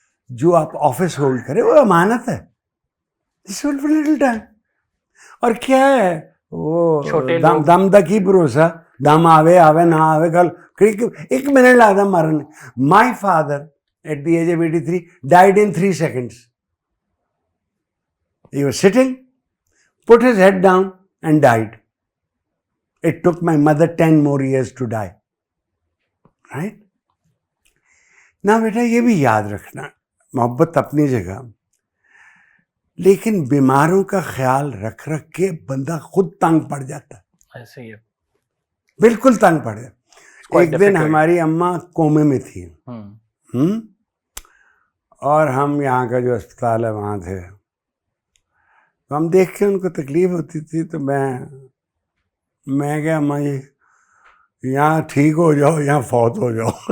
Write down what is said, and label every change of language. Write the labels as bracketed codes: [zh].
[ur] جو آپ office hold کرے وہ امانت ہے, [en] جس for little time. [pa] اور کیا ہے وہ دم دا کی بھروسہ, دم آوے آوے نہ آوے, کل 1 منٹ لگتا مرنے. [en] My father at the age of 83 died in 3 seconds. He was sitting, put his head down and died. It took my mother 10 more years to die. Right? [ur] نا بیٹا یہ بھی یاد رکھنا, محبت اپنی جگہ, لیکن بیماروں کا خیال رکھ کے بندہ خود تنگ پڑ جاتا ہے. ایسے ہی ہے, بالکل تنگ پڑ گیا. ایک دن ہماری اماں کومے میں تھی, اور ہم یہاں کا جو اسپتال ہے وہاں تھے, تو ہم دیکھ کے ان کو تکلیف ہوتی تھی, تو میں کہا اماں جی یہاں ٹھیک ہو جاؤ, یہاں فوت ہو جاؤ.